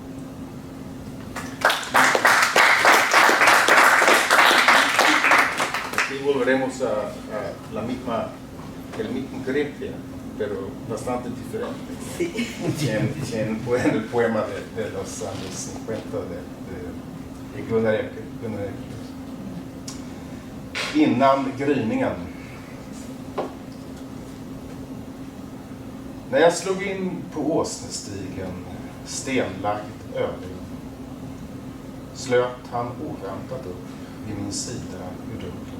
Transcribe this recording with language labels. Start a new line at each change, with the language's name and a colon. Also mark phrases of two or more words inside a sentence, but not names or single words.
Spanish: Aquí volveremos a el mismo Grecia, pero bastante diferente. Sí. En el poema de los años 50 de Gunnar Ekelöf.
Swedish: Innan gryningen. När jag slog in på Åsnestigen, stenlagd öde, slöt han oväntat upp vid min sida ur dörren.